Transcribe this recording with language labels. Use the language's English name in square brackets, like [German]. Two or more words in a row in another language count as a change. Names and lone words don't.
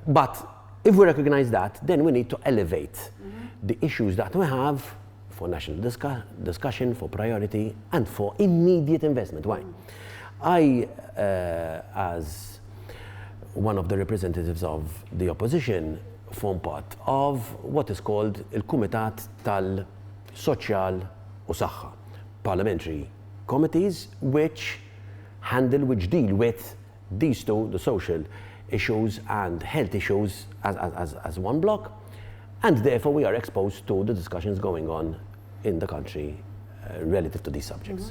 [English] But if we recognize that, then we need to elevate the issues that we have for national discussion, for priority, and for immediate investment. Why? I, as one of the representatives of the opposition, form part of what is called il-Kumitat tal-Soċjal u Saħħa, parliamentary committees which deal with these two, the social issues and health issues as one block, and therefore we are exposed to the discussions going on in the country relative to these subjects.